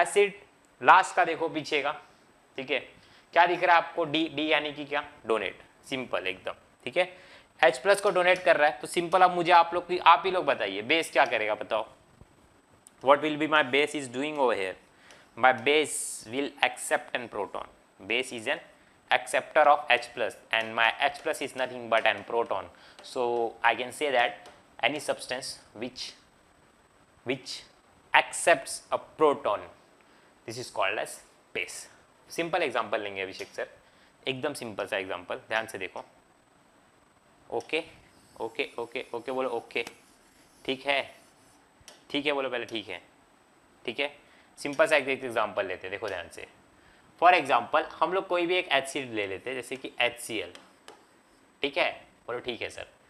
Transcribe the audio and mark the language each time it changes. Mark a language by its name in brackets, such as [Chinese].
[Hindi] Acid last का देखो पीछे का, ठीक है, क्या दिख रहा है आपको, डी। डी यानी कि क्या, डोनेट, सिंपल एकदम। ठीक है, H प्लस को डोनेट कर रहा है तो सिंपल। अब मुझे आप ही लोग बताइए, बेस क्या करेगा, बताओ। [English] What will be my base is doing over here, my base will accept an proton. Base is an acceptor of H plus and my H plus is nothing but an proton, so I can say that any substance which accepts a proton, this is called as base. [Hindi] Simple example लेंगे अभिषेक sir, एकदम simple सा example, ध्यान से देखो। Okay okay okay okay बोलो, okay ठीक है, ठीक है बोलो पहले, ठीक है, ठीक है। सिंपल सा एक एग्जाम्पल लेते हैं, देखो ध्यान से। फॉर एग्जाम्पल हम लोग कोई भी एक एसिड ले लेते हैं, जैसे कि HCl, ठीक है, बोलो ठीक है सर।